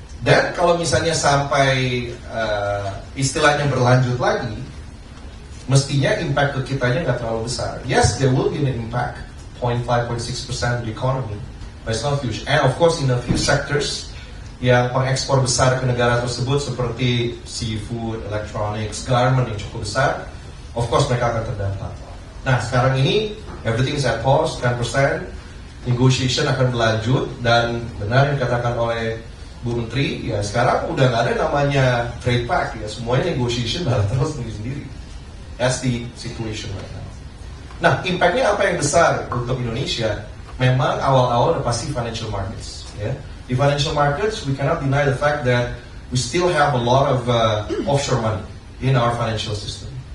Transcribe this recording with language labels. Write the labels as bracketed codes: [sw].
[id] Dan kalau misalnya sampai istilahnya berlanjut lagi, mestinya impact ke kitanya nggak terlalu besar. [en] Yes, there will be an impact, 0.5-0.6% of the economy, but it's not huge. And of course in a few sectors [id] yang pengekspor besar ke negara tersebut seperti seafood, electronics, garment yang cukup besar, [en] of course [id] mereka akan terdampak. Nah sekarang ini [en] everything is at pause, [id] 10%, negotiation akan berlanjut, dan benar yang dikatakan oleh Bu Menteri, ya sekarang udah nggak ada namanya [en] trade pact, [id] ya semuanya negotiation bilateral sendiri-sendiri. [en] That's the situation right now. [id] Nah, impactnya apa yang besar untuk Indonesia? Memang awal-awal udah pasti financial markets. Ya, di [en] financial markets we cannot deny the fact that we still have a lot of offshore money in our financial system.